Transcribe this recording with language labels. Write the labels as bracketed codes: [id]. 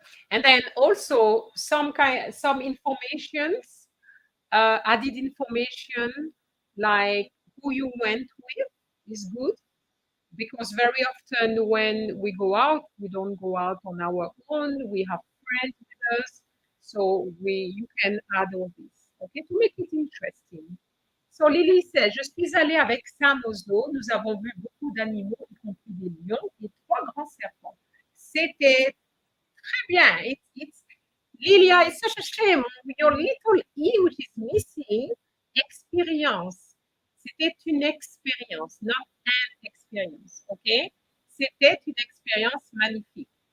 [en] And then also some informations, added information like who you went with is good, because very often when we go out, we don't go out on our own. We have friends with us, so you can add all this, okay, to make it interesting. So Lily says, [fr] je suis allée avec Sam au zoo. Nous avons vu beaucoup d'animaux, y compris des lions et 3 grands serpents. C'était très bien. [en] It's Lilia, it's such a shame. Your little E, which is missing, expérience. [fr] C'était une expérience, [en] not an experience. Okay? [fr] C'était une expérience magnifique.